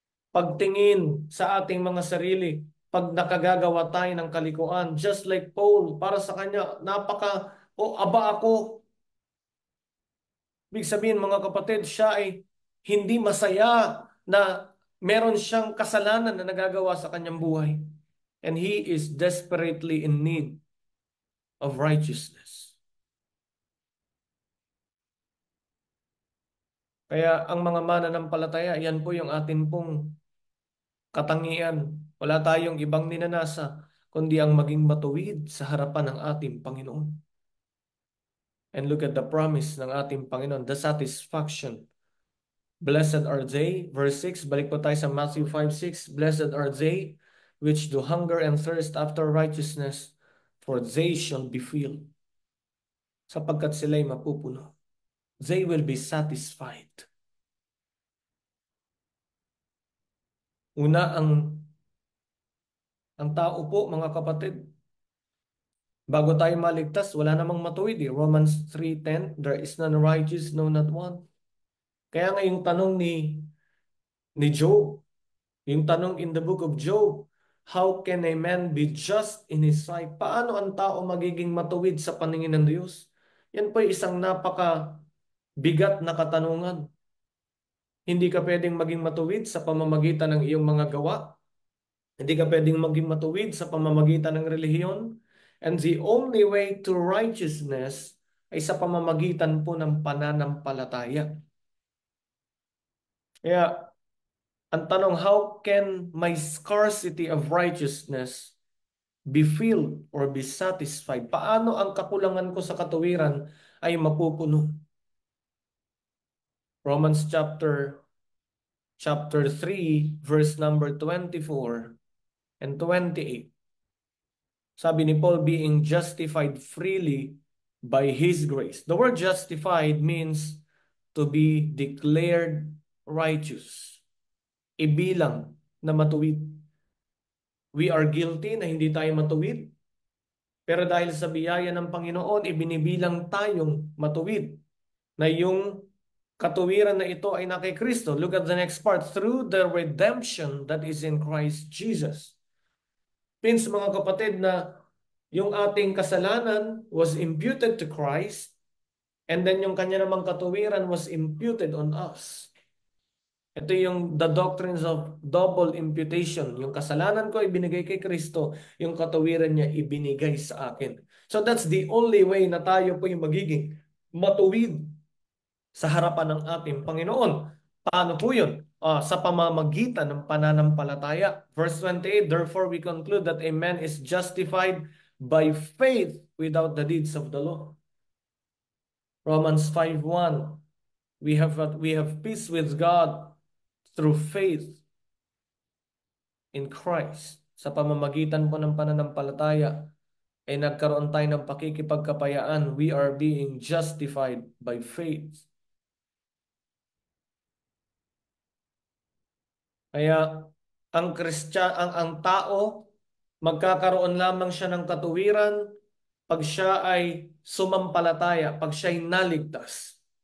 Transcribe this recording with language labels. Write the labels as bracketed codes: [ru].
[tl] Pagtingin sa ating mga sarili, pag nakagagawa tayo ng kalikuan, just like Paul, para sa kanya, aba ako. Ibig sabihin mga kapatid, siya ay hindi masaya na meron siyang kasalanan na nagagawa sa kanyang buhay. [en] And he is desperately in need of righteousness. [tl] Kaya ang mga mananampalataya, yan po yung atin pong katangian. Wala tayong ibang ninanasa, kundi ang maging matuwid sa harapan ng ating Panginoon. [en] And look at the promise ng ating Panginoon, the satisfaction. Blessed are they, verse 6, balik po tayo sa Matthew 5:6, blessed are they which do hunger and thirst after righteousness, for they shall be filled. Sapagkat sila'y mapupuno. They will be satisfied. [tl] Una, ang tao po, mga kapatid, bago tayo maligtas, wala namang matuwid eh. [en] Romans 3:10, there is none righteous, no not one. Kaya nga yung tanong ni Job, yung tanong in the book of Job, how can a man be just in his sight? [tl] Paano ang tao magiging matuwid sa paningin ng Diyos? Yan po isang napaka-bigat na katanungan. Hindi ka pwedeng maging matuwid sa pamamagitan ng iyong mga gawa. Hindi ka pwedeng maging matuwid sa pamamagitan ng relihiyon. [en] And the only way to righteousness ay sa pamamagitan po ng pananampalataya. Kaya, ang tanong, how can my scarcity of righteousness be filled or be satisfied? [tl] Paano ang kakulangan ko sa katuwiran ay mapupuno? [en] Romans chapter 3, verse number 24 and 28. Sabi ni Paul, being justified freely by His grace. The word justified means to be declared righteous. [tl] Ibilang na matuwid. We are guilty na hindi tayo matuwid. Pero dahil sa biyaya ng Panginoon, ibinibilang tayong matuwid. Na yung katuwiran na ito ay na kay Kristo. [en] Look at the next part. Through the redemption that is in Christ Jesus. Means mga kapatid na yung ating kasalanan was imputed to Christ, and then yung kanya namang katuwiran was imputed on us. Ito yung the doctrines of double imputation. [tl] Yung kasalanan ko ibinigay kay Kristo, yung katuwiran niya ibinigay sa akin. So that's the only way na tayo po yung magiging matuwid sa harapan ng ating Panginoon. Paano po yun? Sa pamamagitan ng pananampalataya. [en] Verse 28, therefore we conclude that a man is justified by faith without the deeds of the law. Romans 5:1, we have peace with God through faith in Christ. [tl] sa pamamagitan po ng pananampalataya, ay nagkaroon tayo ng pakikipagkapayaan. [en] We are being justified by faith. [tl] Kaya ang tao, magkakaroon lamang siya ng katuwiran pag siya ay sumampalataya, pag siya ay naligtas.